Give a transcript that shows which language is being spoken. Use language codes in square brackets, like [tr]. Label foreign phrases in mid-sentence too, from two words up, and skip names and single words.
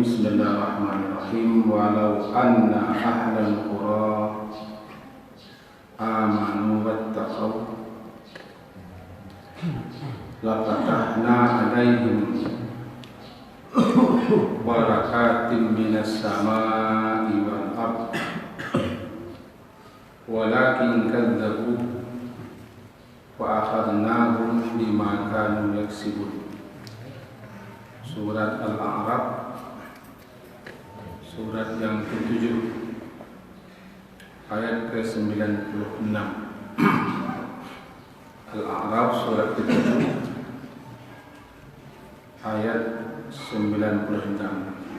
[ar] Bismillahirrahmanirrahim. ولو أن أهل القرى آمنوا واتقوا لفتحنا عليهم بركات من السماء والأرض ولكن كذبوا وأخذناهم بما كانوا يكسبون. [id] Surat Al-A'raf, surat yang ke-7, ayat ke-96. Al-A'raf surat ke-7 ayat 96.